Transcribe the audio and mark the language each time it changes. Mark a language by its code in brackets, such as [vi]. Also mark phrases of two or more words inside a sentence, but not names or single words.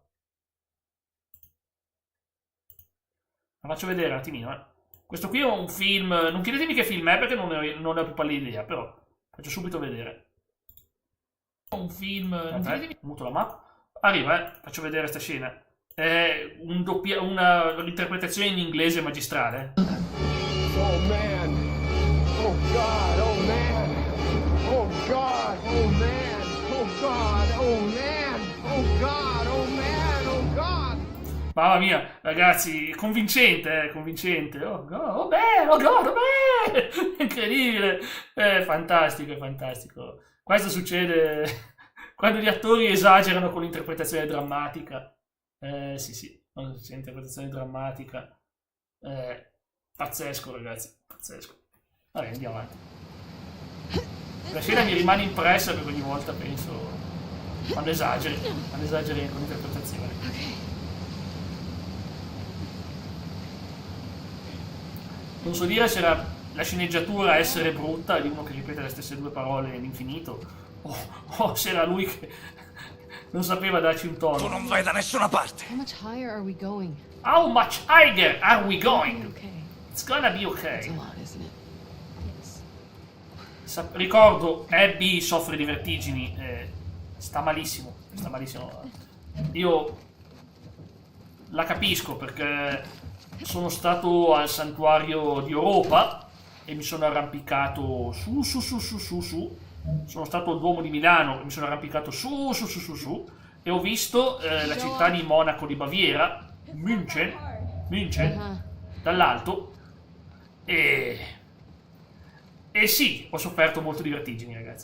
[it] La faccio vedere un attimino, Questo qui è un film. Non chiedetemi che film è perché non ne ho più pallida idea. Però faccio subito vedere. Un film. Non chiedetemi. Muto la mappa. Arriva, faccio vedere questa scena. È un'interpretazione in inglese magistrale. [en] Oh man! Oh god! Oh man! Oh god! Oh man! Oh god! Oh man! Oh god! Oh man! Oh god! [it] Mamma mia, ragazzi, convincente. [en] Oh god, oh man! Oh god, oh man! [it] Incredibile! È fantastico. Questo succede quando gli attori esagerano con l'interpretazione drammatica. Sì, quando c'è interpretazione drammatica. Pazzesco, ragazzi, pazzesco. Vabbè, andiamo avanti. La scena mi rimane impressa perché ogni volta penso quando esageri con l'interpretazione. Non so dire se era la sceneggiatura a essere brutta di uno che ripete le stesse due parole all'infinito o se era lui che non sapeva darci un tono. Tu non vai da nessuna parte! [en] How much higher are we going? How much higher are we going? Okay. It's gonna be okay. It's a lot, isn't it? Yes. [it] Ricordo, Abby soffre di vertigini, sta malissimo. Io la capisco perché sono stato al santuario di Europa e mi sono arrampicato su. Sono stato al Duomo di Milano e mi sono arrampicato su e ho visto la città di Monaco di Baviera, München, dall'alto e E sì, ho sofferto molto di vertigini, ragazzi.